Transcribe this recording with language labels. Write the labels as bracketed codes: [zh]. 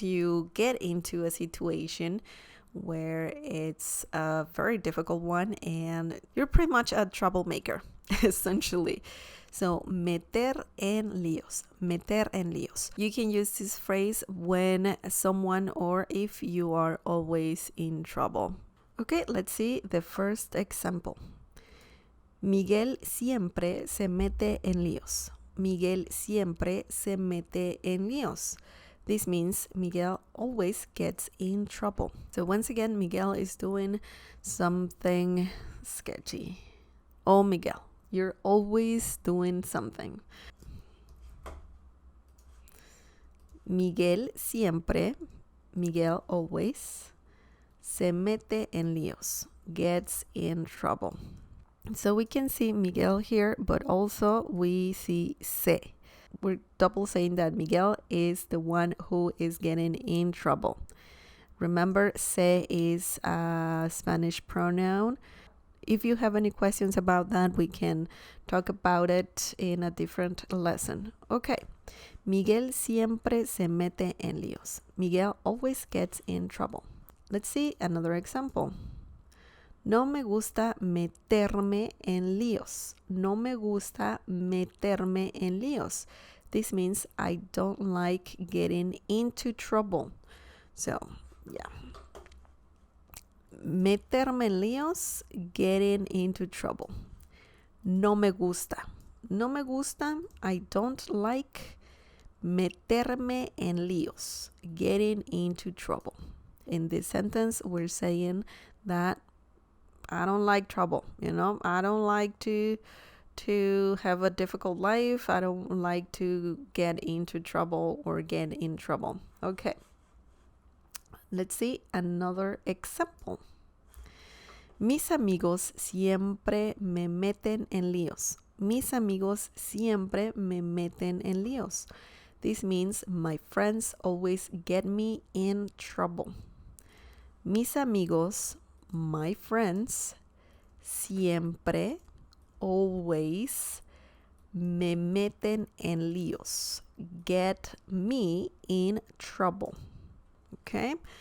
[en] You get into a situation where it's a very difficult one and you're pretty much a troublemaker, essentially. [es] So meter en líos, meter en líos. [en] You can use this phrase when someone or if you are always in trouble. Okay, let's see the first example. [es] Miguel siempre se mete en líos. Miguel siempre se mete en líos. [en] This means Miguel always gets in trouble. So once again, Miguel is doing something sketchy. Oh, Miguel, you're always doing something. [es] Miguel siempre, Miguel [en] always, [es] se mete en líos, [en] gets in trouble. So we can see Miguel here, but also we see se. We're double saying that Miguel is the one who is getting in trouble. Remember, se is a Spanish pronoun. If you have any questions about that, we can talk about it in a different lesson. Okay. [es] Miguel siempre se mete en líos. [en] Miguel always gets in trouble. Let's see another example. [es] No me gusta meterme en líos. No me gusta meterme en líos. [en] This means I don't like getting into trouble. So, yeah. [es] Meterme en líos, [en] getting into trouble. [es] No me gusta. No me gusta, [en] I don't like. [es] Meterme en líos, [en] getting into trouble. In this sentence, we're saying that I don't like trouble, I don't like to have a difficult life. I don't like to get into trouble or get in trouble. Okay. Let's see another example. [es] Mis amigos siempre me meten en líos. Mis amigos siempre me meten en líos. [en] This means my friends always get me in trouble. [es] Mis amigos, [en] my friends, [es] siempre, [en] always, [es] me meten en líos, [en] get me in trouble. Okay?